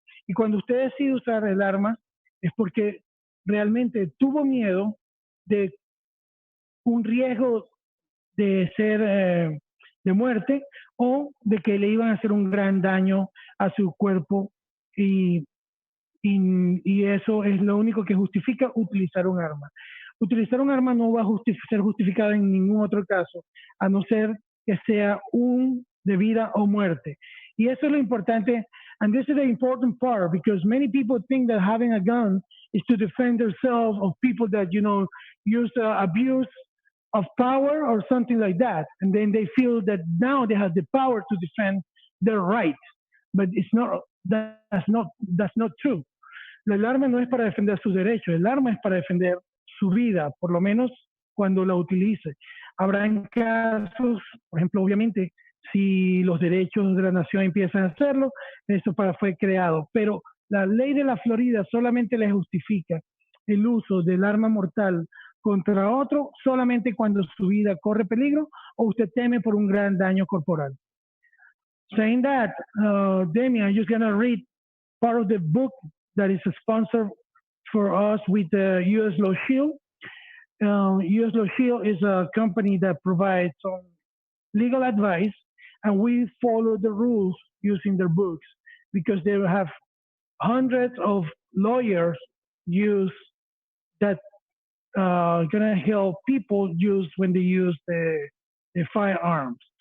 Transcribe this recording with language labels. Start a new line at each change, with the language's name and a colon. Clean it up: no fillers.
Spanish: Y cuando usted decide usar el arma es porque realmente tuvo miedo de un riesgo de ser de muerte o de que le iban a hacer un gran daño a su cuerpo y eso es lo único que justifica utilizar un arma. Utilizar un arma no va a ser justificado en ningún otro caso, a no ser que sea de vida o muerte. Y eso es lo importante,
English: and this is the important part, because many people think that having a gun is to defend themselves of people that, use abuse of power or something like that. And then they feel that now they have the power to defend their right. But that's not true.
Spanish: El arma no es para defender sus derechos, el arma es para defender su vida, por lo menos cuando la utilice. Habrá casos, por ejemplo, obviamente, si los derechos de la nación empiezan a hacerlo, eso fue creado. Pero la ley de la Florida solamente le justifica el uso del arma mortal contra otro solamente cuando su vida corre peligro o usted teme por un gran daño corporal.
English: Saying that, Damien, I'm just going to read part of the book that is a sponsor for us with the U.S. Law Shield. U.S. Law Shield is a company that provides some legal advice, and we follow the rules using their books because they have hundreds of lawyers that gonna help people use when they use the firearms.